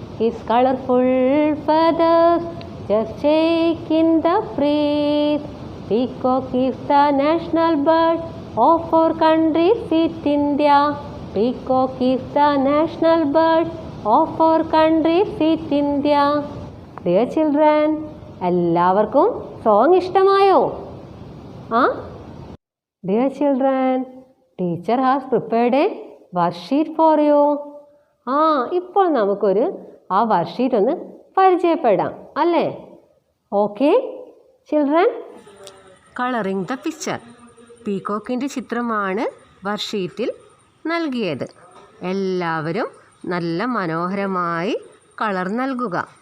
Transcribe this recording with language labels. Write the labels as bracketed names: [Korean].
[English] His colorful feathers just shake in the breeze. Peacock is the national bird of our country, sweet India. Peacock is the national bird of our country, sweet India. Dear children, [Malayalam] എല്ലാവർക്കും song ഇഷ്ടമായോ? [English] Dear children, teacher has prepared a worksheet for you. [Malayalam] ഇപ്പോൾ നമുക്കൊരു ആ worksheet ഒന്ന് പരിചയപ്പെടാം അല്ലേ? [English] Okay children, colouring the picture. [Malayalam] പീകോക്കിൻ്റെ ചിത്രമാണ് വർക്ക്ഷീറ്റിൽ നൽകിയത്. എല്ലാവരും നല്ല മനോഹരമായി കളർ നൽകുക.